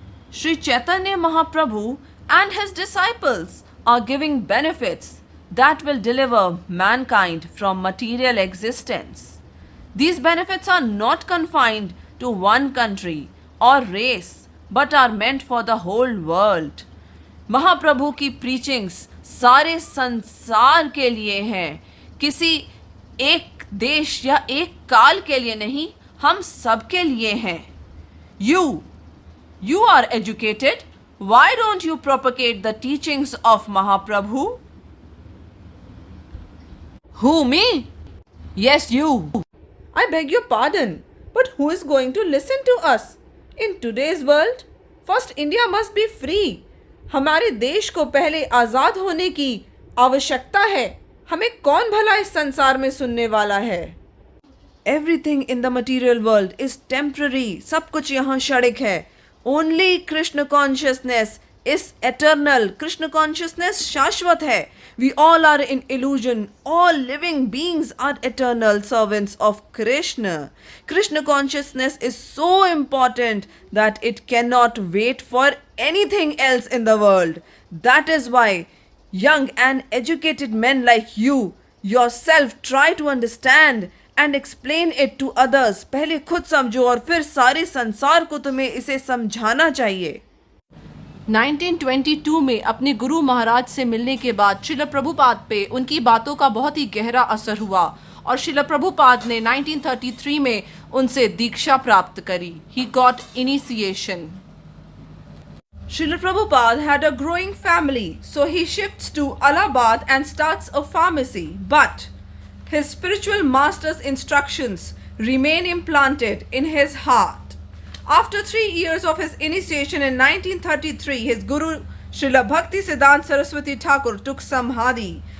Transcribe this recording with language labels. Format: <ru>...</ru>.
<en>Sri Chaitanya Mahaprabhu and his disciples are giving benefits that will deliver mankind from material existence. These benefits are not confined to one country or race but are meant for the whole world.</en> <hi>महाप्रभु की preachings सारे संसार के लिए हैं, किसी एक देश या एक काल के लिए नहीं, हम सब के लिए हैं.</hi> <en>You are educated. Why don't you propagate the teachings of Mahaprabhu? Who, me? Yes, you. I beg your pardon, but who is going to listen to us? In today's world, first India must be free.</en> <hi>हमारे देश को पहले आज़ाद होने की आवश्यकता है. हमें कौन भला इस संसार में सुनने वाला है?</hi> <en>Everything in the material world is temporary.</en> <hi>सब कुछ यहाँ क्षणिक है.</hi> <en>Only Krishna consciousness is eternal.</en> <hi>Krishna consciousness शाश्वत है.</hi> <en>We all are in illusion. All living beings are eternal servants of Krishna. Krishna consciousness is so important that it cannot wait for anything else in the world. That is why young and educated men like you yourself try to understand and explain it to others.</en> <hi>पहले खुद समझो और फिर सारे संसार को तुम्हें इसे समझाना चाहिए. 1922 में अपने गुरु महाराज से मिलने के बाद श्रील प्रभुपाद पे उनकी बातों का बहुत ही गहरा असर हुआ और श्रील प्रभुपाद ने 1933 में उनसे दीक्षा प्राप्त करी.</hi> <en>He got initiation. Srila Prabhupada had a growing family, so he shifts to Allahabad and starts a pharmacy. But his spiritual master's instructions remain implanted in his heart. After 3 years of his initiation in 1933, his guru Srila Bhakti Siddhanta Saraswati Thakur took samadhi.</en>